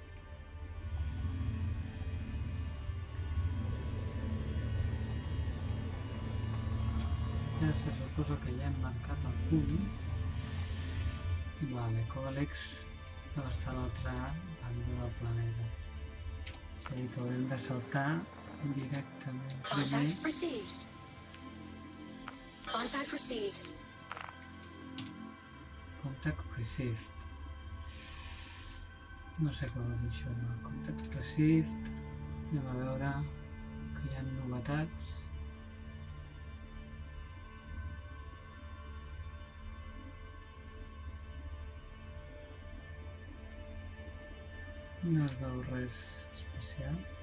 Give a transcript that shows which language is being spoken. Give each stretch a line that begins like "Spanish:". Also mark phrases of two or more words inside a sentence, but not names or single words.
Catalan: Ja se suposa que ja hem marcat el punt. Vale, Còlex deu estar a l'altra banda del planeta. És a dir, que haurem de saltar directament primer.
English: Contact received. Contact received. Contact received.
Catalan: No sé què vol dir això, no?
English: Contact received.
Catalan: Anem a veure que hi ha novetats. No es veu res especial.